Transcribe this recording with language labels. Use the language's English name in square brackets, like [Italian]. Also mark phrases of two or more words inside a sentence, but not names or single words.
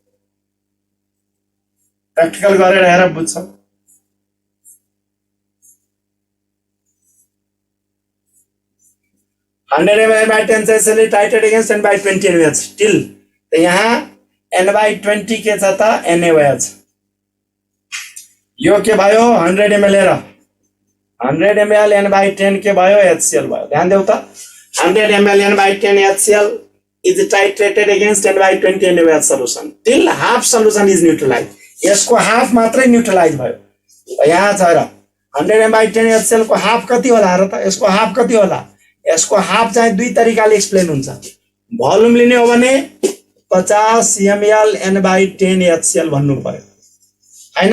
[Nepali] प्र्याक्टिकल गरेर हेर बुझ्छौ। [English] $100 ml N/10 HCl titrated against N/20 NaOH till. [Nepali] तो यहाँ N/20 के छ त NaOH। यो के भयो 100 ml हेर, 100 ml N/10 के भयो HCl भयो। ध्यान देऊ त, [English] 100 ml N/10 HCl is titrated against N/20 NaOH solution till half solution is neutralized। [Nepali] यसको हाफ मात्रै न्यूट्रलाइज भयो। यहाँ छ र 100 N/10 HCl को हाफ कति होला र त? यसको हाफ कति होला? यसको हाफ चाहिँ 2 तरिकाले एक्सप्लेन हुन्छ। भोल्युम लिने हो भने 50 ml N/10 HCl भन्नु पर्यो हैन।